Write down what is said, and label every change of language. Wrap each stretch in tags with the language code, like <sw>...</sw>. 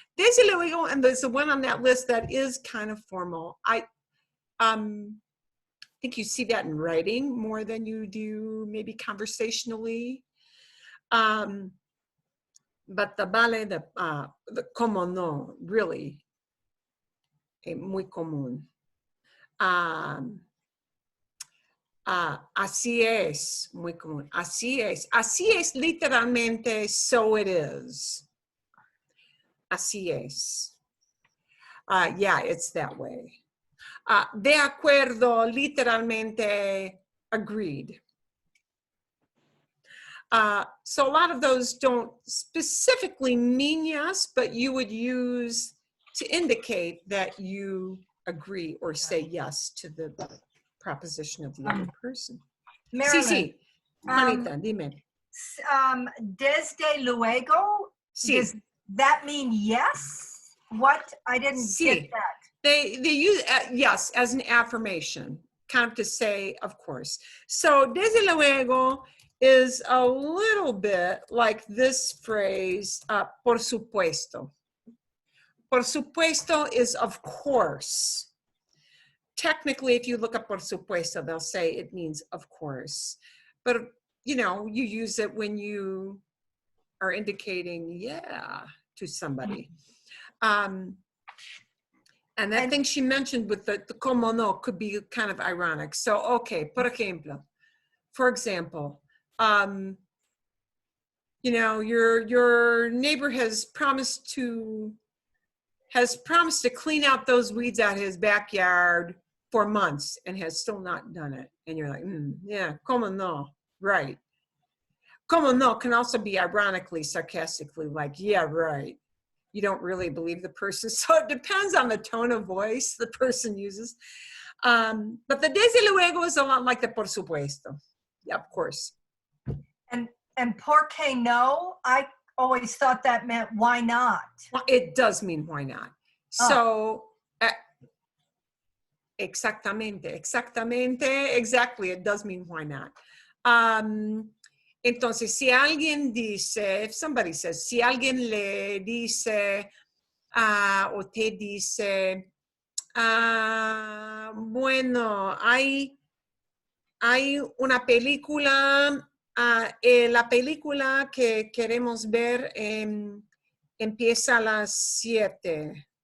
<es>Desde luego,</es> <en>and there's the one on that list that is kind of formal. I think you see that in writing more than you do maybe conversationally. But the vale, the como no, really,</en> <es>muy común. Así es, muy común. Así es literalmente,</es> <en>so it is.</en> <es>Así es.</es> <en>Yeah, it's that way.</en> <es>De acuerdo, literalmente,</es> <en>agreed. So a lot of those don't specifically mean yes, but you would use to indicate that you agree or say yes to the proposition of the other person. Marilyn,</en> <es>Sí, Juanita, dime. Desde luego, Sí.</es> <en>does that mean yes? What? I didn't get that. They use yes as an affirmation, kind of to say, of course. So desde luego is a little bit like this phrase, por supuesto. Por supuesto is of course. Technically, if you look up por supuesto, they'll say it means of course. But, you know, you use it when you are indicating, yeah, to somebody. And that thing she mentioned with the como no could be kind of ironic. So, okay,</en> <es>por ejemplo,</es> <en>for example, you know, your neighbor has promised to clean out those weeds out his backyard for months and has still not done it. And you're like, yeah, como no, right. Como no can also be ironically, sarcastically like, yeah, right. You don't really believe the person. So it depends on the tone of voice the person uses. But the desde luego is a lot like the por supuesto. Yeah, of course. And por qué no, I always thought that meant why not. Well, it does mean why not. So,</en> <es>exactamente,</es> <en>exactly, it does mean why not.</en> <es>Entonces, si alguien dice,</es> <en>if somebody says,</en> <es>si alguien le dice o te dice, bueno, hay una película, la película que queremos ver empieza a las 7.</es>